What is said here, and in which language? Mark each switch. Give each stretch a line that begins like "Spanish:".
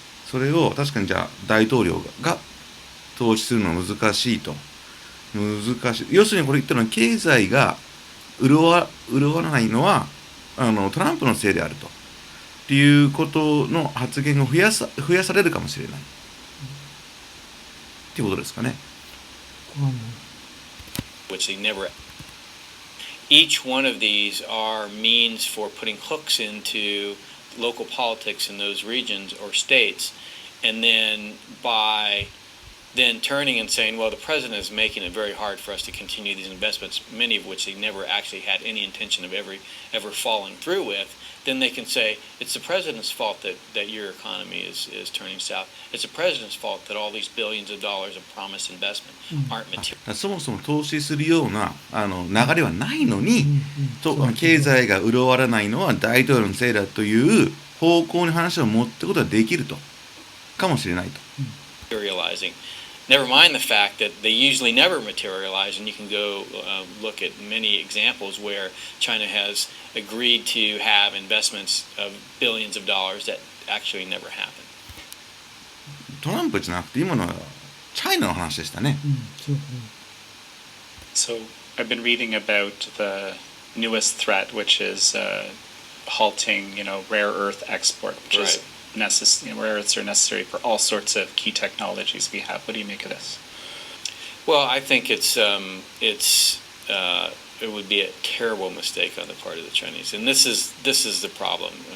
Japanese: それを確かにじゃあ大統領が投資するのは難しいと。難しい。要するにこれ言ったのは経済が潤わないのはトランプのせいであると。っていうことの発言が増やされるかもしれない。っていうことですかね。
English: which they never. each one of these are means for putting hooks into local politics in those regions or states, and then by then turning and saying, well, the president is making it very hard for us to continue these investments, many of which they never actually had any intention of ever following through with, then they can say, it's the president's fault that your economy is turning south. It's the president's fault that all these billions of dollars of promised investment aren't material.
Japanese: そもそも投資するような流れはないのに、経済が潤わないのは大統領のせいだという方向に話を持っていくことができるとかもしれないと。
English: Materializing. Never mind the fact that they usually never materialize, and you can go look at many examples where China has agreed to have investments of billions of dollars that actually never happen.
Japanese: トランプじゃなくて今のはチャイナの話でしたね。
English: So I've been reading about the newest threat, which is halting, rare earth export, which is rare earths are necessary for all sorts of key technologies we have. What do you make of this? Well, I think it would be a terrible mistake on the part of the Chinese, and this is the problem.